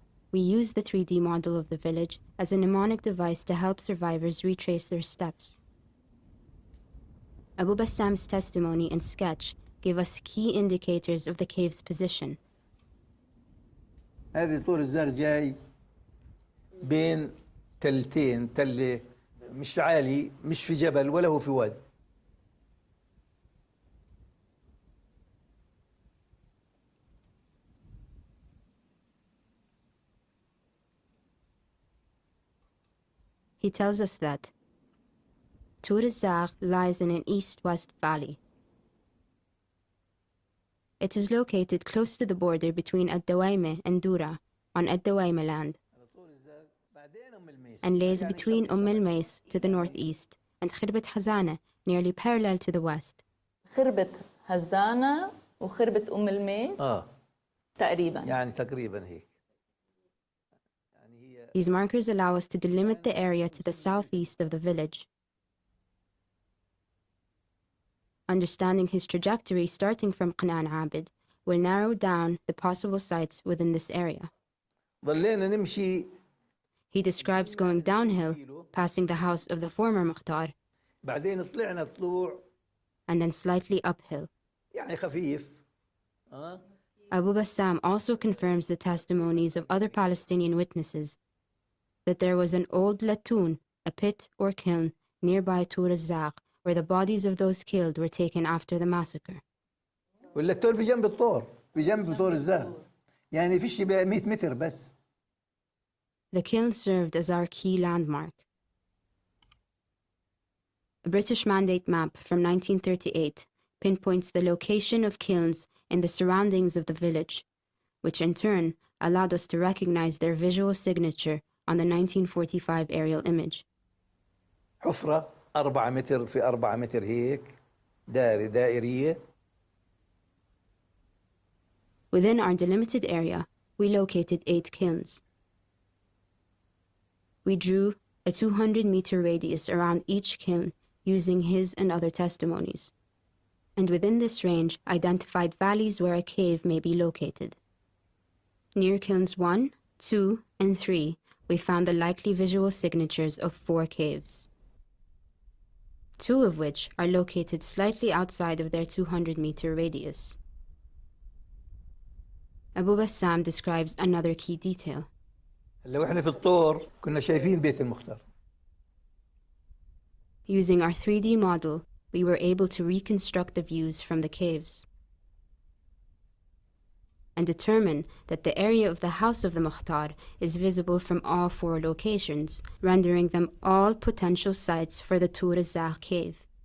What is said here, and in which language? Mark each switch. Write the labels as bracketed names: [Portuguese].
[English] We use the 3D model of the village as a mnemonic device to help survivors retrace their steps. Abu Bassam's testimony and sketch give us key indicators of the cave's position. [Arabic] هذه طور الزرع جاي بين تلتين، تلة مش عالي، مش في جبل ولا هو في وادي. [English] He tells us that Tur al-Zagh lies in an east-west valley. It is located close to the border between al-Dawayima and Dura on al-Dawayima land. and lays between al-Mais to the northeast and Khirbat Hazana nearly parallel to the west. [Arabic] خربة هزانة وخربة الميس تقريبا. يعني تقريبا هيك. [English] These markers allow us to delimit the area to the southeast of the village. Understanding his trajectory starting from Qanaan Abid will narrow down the possible sites within this area. [Arabic] ضلينا نمشي. [English] He describes going downhill, passing the house of the former Mukhtar, [Arabic] بعدين طلعنا طلوع [English] and then slightly uphill. [Arabic] يعني خفيف. [English] Abu Bassam also confirms the testimonies of other Palestinian witnesses that there was an old latoon, a pit or kiln, nearby Tur al-Zaq, where the bodies of those killed were taken after the massacre. [Arabic] واللتون في جنب الطور، في جنب طور الزاغ. يعني فيش بقى 100 متر بس. [English] The kiln served as our key landmark. A British Mandate map from 1938 pinpoints the location of kilns in the surroundings of the village, which in turn allowed us to recognize their visual signature on the 1945 aerial image. [Arabic] حفرة 4 متر في 4 متر هيك دائرية. [English] Within our delimited area, we located 8 kilns. We drew a 200-meter radius around each kiln using his and other testimonies, and within this range identified valleys where a cave may be located. Near kilns 1, 2, and 3, we found the likely visual signatures of 4 caves, 2 of which are located slightly outside of their 200-meter radius. Abu Bassam describes another key detail. [Arabic] لو احنا في الطور كنا شايفين بيت المختار. [English] Using our 3D model, we were able to reconstruct the views from the caves and determine that the area of the house of the Mukhtar is visible from all 4 locations, rendering them all potential sites for the Tur al-Zaq cave.